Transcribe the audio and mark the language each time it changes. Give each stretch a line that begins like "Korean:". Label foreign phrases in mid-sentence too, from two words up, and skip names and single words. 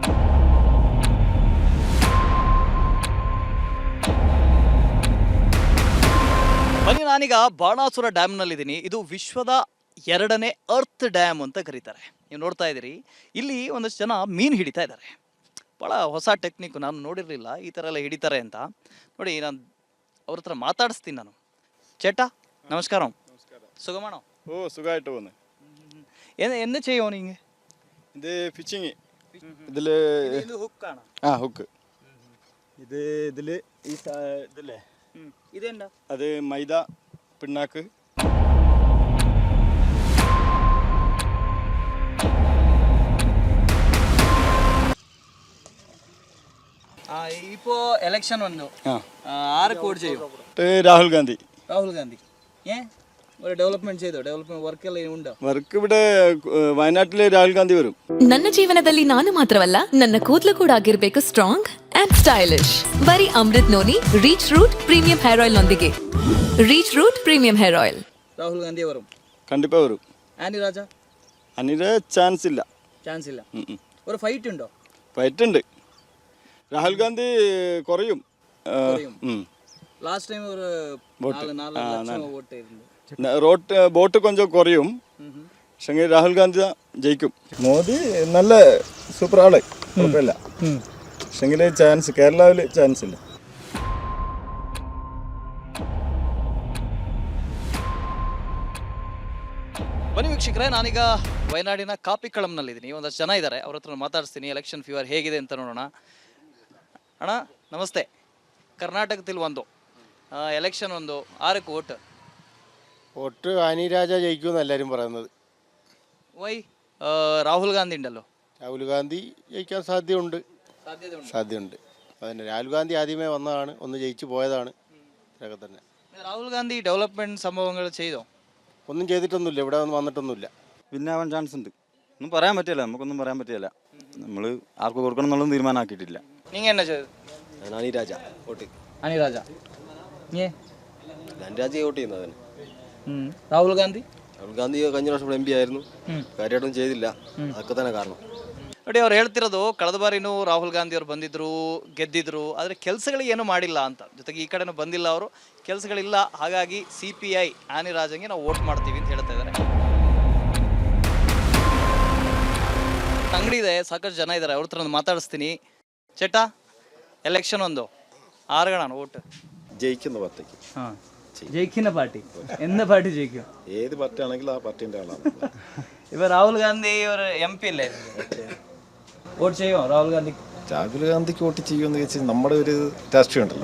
Kannada: ಬನ್ನಿ, ನಾನೀಗ ಬಾಣಾಸುರ ಡ್ಯಾಮ್ನಲ್ಲಿದ್ದೀನಿ. ಇದು ವಿಶ್ವದ 2ನೇ ಅರ್ತ್ ಡ್ಯಾಮ್ ಅಂತ ಕರೀತಾರೆ. ನೀವು ನೋಡ್ತಾ ಇದ್ದೀರಿ, ಇಲ್ಲಿ ಒಂದಷ್ಟು ಜನ ಮೀನು ಹಿಡಿತಾ ಇದ್ದಾರೆ. ಭಾಳ ಹೊಸ ಟೆಕ್ನಿಕ್, ನಾನು ನೋಡಿರಲಿಲ್ಲ ಈ ಥರ ಎಲ್ಲ ಹಿಡಿತಾರೆ ಅಂತ. ನೋಡಿ, ನಾನು ಅವ್ರ ಹತ್ರ ಮಾತಾಡಿಸ್ತೀನಿ. ನಾನು
Malayalam: ചേട്ടാ നമസ്കാരം. സുഖമാണോ? ഓ, സുഖമായിട്ട് പോകുന്നു. എന്ന് ചെയ്യോ നീങ്ക? ഇത് ഫിഷിങ്. ഇതില് ഹുക്കാണ്. ഹുക്ക്. ഇത് ഇതില് ഈ ഇതല്ലേ, ഇതെന്താ? അത് മൈദ പിണ്ണാക്ക്. ഇപ്പോ എലക്ഷൻ വന്നു. ആരൊക്കെ വോട്ട് ചെയ്യും? രാഹുൽ ഗാന്ധി. രാഹുൽ ഗാന്ധി. ഒരു ഡെവലപ്മെന്റ് ചെയ്തോ? ഡെവലപ്മെന്റ് വർക്ക് എല്ല ഉണ്ടോ? വർക്ക് ഇവിടെ വയനാട്ടിലെ രാഹുൽ ഗാന്ധി വരും.
Kannada: ನನ್ನ ಜೀವನದಲ್ಲಿ ನಾನು ಮಾತ್ರವಲ್ಲ, ನನ್ನ ಕೂದಲು ಕೂಡ ಆಗಿರಬೇಕು
English: strong and stylish.
Kannada: ಬರೀ ಅಮೃತ್ ನೋನಿ ರೀಚ್ ರೂಟ್ ಪ್ರೀಮಿಯಂ ಹೇರ್ ಆಯಿಲ್ ನೊಂದಿಗೆ. ರೀಚ್ ರೂಟ್ ಪ್ರೀಮಿಯಂ ಹೇರ್ ಆಯಿಲ್. ರಾಹುಲ್ ಗಾಂಧಿ ಅವರು
Malayalam: കണ്ടിപ്പാ വരും. ആനി രാജ? അനിര ചാൻസ് ഇല്ല. ചാൻസ് ഇല്ല. ഒരു ഫൈറ്റ് ഉണ്ടോ? ഫൈറ്റ് ഉണ്ട്. രാഹുൽ ഗാന്ധി കുറയും.
Tamil: லாஸ்ட் டைம் ஒரு 4 லட்சம் ஓட்டு இருந்தது.
Malayalam: റോട്ട് ബോട്ട് കൊഞ്ചം കുറയും. പക്ഷേ രാഹുൽ ഗാന്ധി ജയിക്കും. മോദി നല്ല സൂപ്പർ ആള്, കുഴപ്പമില്ല. പക്ഷെങ്കിൽ ചാൻസ് കേരളത്തിൽ ചാൻസ് ഇല്ല.
Kannada: ಬನ್ನಿ ವೀಕ್ಷಕರೇ, ನಾನೀಗ ವಯನಾಡಿನ ಕಾಪಿಕಳಂನಲ್ಲಿದ್ದೀನಿ. ಒಂದಷ್ಟು ಜನ ಇದ್ದಾರೆ, ಅವ್ರ ಹತ್ರ ಮಾತಾಡಿಸ್ತೀನಿ. ಎಲೆಕ್ಷನ್ ಫೀವರ್ ಹೇಗಿದೆ ಅಂತ ನೋಡೋಣ. ಅಣ್ಣ ನಮಸ್ತೆ. ಕರ್ನಾಟಕದಲ್ಲಿ ಒಂದು
Malayalam: എലക്ഷൻ വന്നു, ആരൊക്കെ വോട്ട്? വോട്ട് ആനി രാജ ജയിക്കുമെന്ന് എല്ലാവരും പറയുന്നത്. വൈ? രാഹുൽ ഗാന്ധി ഉണ്ടല്ലോ. രാഹുൽ ഗാന്ധി ജയിക്കാൻ സാധ്യതയുണ്ട്. അതന്നെ, രാഹുൽ ഗാന്ധി ആദ്യമേ വന്നതാണ്, ഒന്ന് ജയിച്ചു പോയതാണ്. ഇതൊക്കെ തന്നെ. രാഹുൽ ഗാന്ധി ഡെവലപ്മെന്റ് സംഭവങ്ങൾ ചെയ്തോ? ഒന്നും ചെയ്തിട്ടൊന്നുമില്ല, ഇവിടെ ഒന്നും വന്നിട്ടൊന്നുമില്ല. പിന്നെ ആവാൻ ചാൻസ് ഉണ്ട്. ഒന്നും പറയാൻ പറ്റില്ല, നമുക്കൊന്നും പറയാൻ പറ്റില്ല. നമ്മൾ ആർക്ക് കൊടുക്കണം എന്നുള്ളത് തീരുമാനമാക്കിയിട്ടില്ല. നിങ്ങൾ എന്നാ ചെയ്തു? ആനി രാജ വോട്ട്. ആനി രാജ. ആനി രാജ വോട്ട് ചെയ്യുന്നതിന്. രാഹുൽ ഗാന്ധി കഴിഞ്ഞ വർഷം MP ആയിരുന്നു, കാര്യമായിട്ടൊന്നും ചെയ്തില്ല. അതൊക്കെ തന്നെ കാരണം.
Kannada: ನೋಡಿ, ಅವ್ರು ಹೇಳ್ತಿರೋದು, ಕಳೆದ ಬಾರಿನೂ ರಾಹುಲ್ ಗಾಂಧಿ ಅವರು ಬಂದಿದ್ರು, ಗೆದ್ದಿದ್ರು, ಆದರೆ ಕೆಲಸಗಳು ಏನೂ ಮಾಡಿಲ್ಲ ಅಂತ. ಜೊತೆಗೆ ಈ ಕಡೆನೂ ಬಂದಿಲ್ಲ ಅವರು, ಕೆಲಸಗಳಿಲ್ಲ. ಹಾಗಾಗಿ CPI ಆನಿ ರಾಜಂಗೆ ನಾವು ವೋಟ್ ಮಾಡ್ತೀವಿ ಅಂತ ಹೇಳ್ತಾ ಇದ್ದಾರೆ. ಅಂಗಡಿ ಇದೆ, ಸಾಕಷ್ಟು ಜನ ಇದ್ದಾರೆ, ಅವ್ರ ಹತ್ರ ಮಾತಾಡಿಸ್ತೀನಿ.
Malayalam: ചേട്ടാ, എലക്ഷൻ വന്നോ, ആരുകളാണ് വോട്ട്? ജയിക്കുന്ന പാർട്ടിക്ക്. ജയിക്കുന്ന പാർട്ടി എന്ത് പാർട്ടി ജയിക്കും? ഏത് പാർട്ടി ആണെങ്കിലും ആ പാർട്ടിന്റെ ആളാണ്. ഇപ്പൊ രാഹുൽ ഗാന്ധി ഒരു MP അല്ലേ, വോട്ട് ചെയ്യുമോ രാഹുൽ ഗാന്ധി? രാഹുൽ ഗാന്ധിക്ക് വോട്ട് ചെയ്യുമെന്ന് വെച്ചാൽ നമ്മുടെ ഒരു രാഷ്ട്രീയം ഉണ്ടല്ലോ.